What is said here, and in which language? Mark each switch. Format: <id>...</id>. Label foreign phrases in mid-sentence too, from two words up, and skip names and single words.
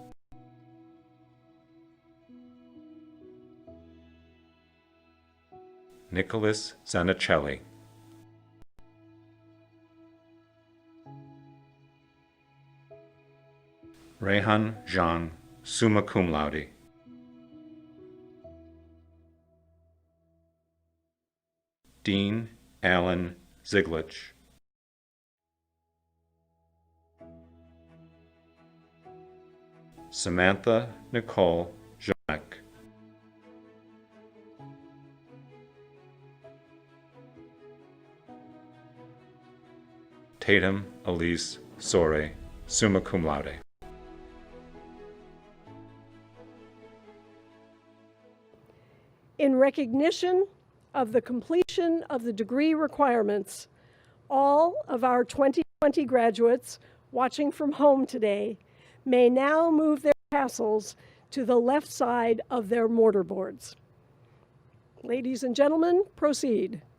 <en>Nicholas Zanichelli. Rehan Zhang,</en> <la>summa cum laude.</la> <en>Dean Allen Ziglich. Samantha Nicole Jonek. Tatum Elise Sore,</en> <la>summa cum laude.</la> <en>In recognition of the completion of the degree requirements, all of our 2020 graduates watching from home today may now move their tassels to the left side of their mortarboards. Ladies and gentlemen, proceed.</en>